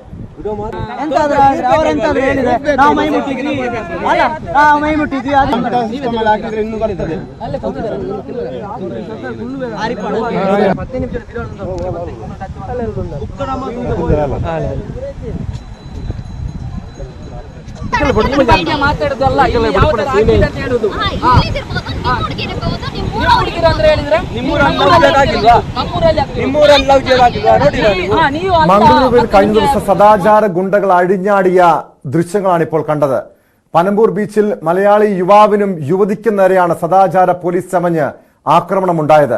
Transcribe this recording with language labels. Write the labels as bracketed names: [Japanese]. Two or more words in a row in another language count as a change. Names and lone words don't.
[Kannada] ಅವ್ರೆಂತಾದ್ರು ಹೇಳಿದ್ರೆ ನಾವು ಮೈ ಮುಟ್ಟಿದ್ವಿ ಅಲ್ಲ ನಾವು ಮೈ ಮುಟ್ಟಿದ್ವಿ ಹಾಕಿದ್ರೆ ಇನ್ನೂ ಬರ್ತದೆ ಮಾತಾಡುದಲ್ಲ ಹೇಳುದು [Malayalam] മംഗളൂരുവിൽ കഴിഞ്ഞ ദിവസം സദാചാര ഗുണ്ടകൾ അഴിഞ്ഞാടിയ ദൃശ്യങ്ങളാണ് ഇപ്പോൾ കണ്ടത്. പനമ്പൂർ ബീച്ചിൽ മലയാളി യുവാവിനും യുവതിക്കും നേരെയാണ് സദാചാര പോലീസ് ചമഞ്ഞ് ആക്രമണമുണ്ടായത്.